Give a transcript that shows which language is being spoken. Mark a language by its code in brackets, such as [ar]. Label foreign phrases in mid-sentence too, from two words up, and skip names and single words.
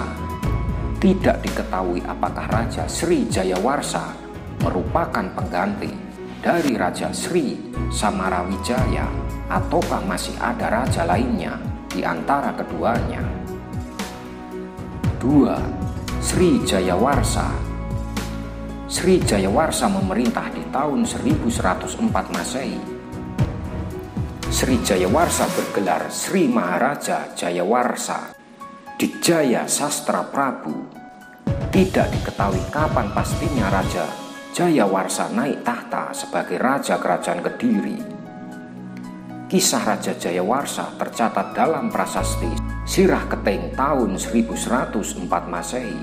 [id] Tidak diketahui apakah Raja Sri Jayawarsa merupakan pengganti dari Raja Sri Samarawijaya ataukah masih ada raja lainnya di antara keduanya. 2. Sri Jayawarsa. Sri Jayawarsa memerintah di tahun 1104 Masehi. Sri Jayawarsa bergelar Sri Maharaja Jayawarsa Dijaya Sastra Prabu. Tidak diketahui kapan pastinya Raja Jayawarsa naik tahta sebagai raja kerajaan Kediri. Kisah Raja Jayawarsa tercatat dalam prasasti Sirah Keting tahun 1104 Masehi.